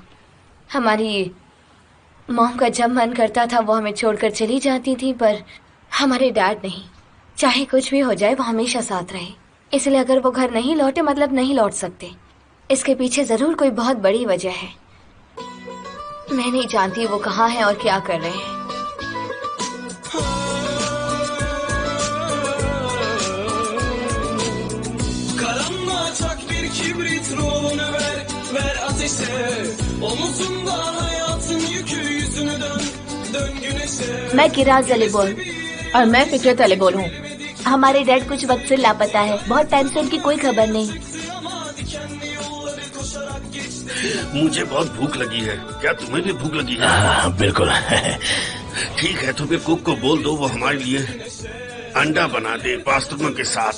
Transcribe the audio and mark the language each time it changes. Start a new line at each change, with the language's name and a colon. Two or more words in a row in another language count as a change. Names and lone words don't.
Hindi: हमारी मॉम का जब मन करता था वो हमें छोड़कर चली जाती थी, पर हमारे डैड नहीं। चाहे कुछ भी हो जाए वो हमेशा साथ रहे। इसलिए अगर वो घर नहीं लौटे मतलब नहीं लौट सकते। इसके पीछे जरूर कोई बहुत बड़ी वजह है। मैं नहीं जानती वो कहाँ है और क्या कर रहे हैं।
Turkish: Kibrit ruhunu ver ateşe, omuzunda hayatın yükü, yüzünü dön güneşe.
Hindi: मैं किराज अली बोल और मैं फिक्रत अली बोलूं। हमारे डैड कुछ वक्त से लापता है, बहुत टाइम से उनकी कोई खबर नहीं। मुझे बहुत भूख लगी है, क्या तुम्हें भी भूख लगी है? हाँ बिल्कुल। ठीक है, तो फिर कुक को बोल दो वो हमारे लिए अंडा बना दे पास्ता के साथ।